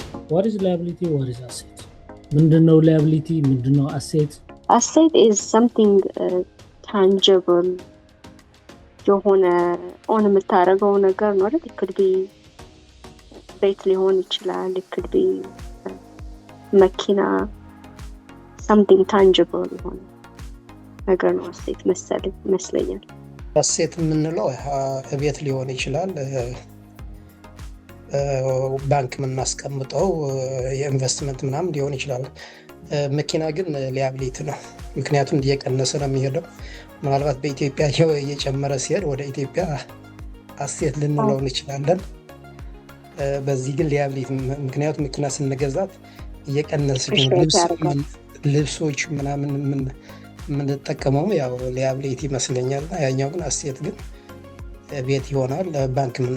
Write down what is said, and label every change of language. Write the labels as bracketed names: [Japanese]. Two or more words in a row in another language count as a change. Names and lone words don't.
[English] what is liability, what is asset? [Amharic] ምንድነው liability, ምንድነው asset? [English] Asset is something tangible [Amharic] የሆነ ኦን የምታረገው ነገር ነው አይደል? [English] it could be [Amharic] ቤት ሊሆን ይችላል, [English] it could be [Amharic] መኪና, [English] something tangible [Amharic] የሆነ ነገር ነው asset መስለኛል። asset የምንለው ቤት ሊሆን ይችላል, ባንክ የምናስቀምጠው የኢንቨስትመንት ምናምን ሊሆን ይችላል። መኪና ግን ሊያቢሊቲ ነው፣ ምክንያቱም እየቀነሰ ነው የሚሄደው። ምናልባት በኢትዮጵያ እየጨመረ ሲሄድ ወደ ኢትዮጵያ አሴት ልንለው እንችላለን። በዚህ ግን ሊያቢሊቲ፣ ምክንያቱም መኪና ስንገዛት እየቀነሰ ልብሶች ምናምን የምንጠቀመው ያው ሊያቢሊቲ ይመስለኛል። ያኛው ግን አሴት ግን ቤት ይሆናል፣ ባንክ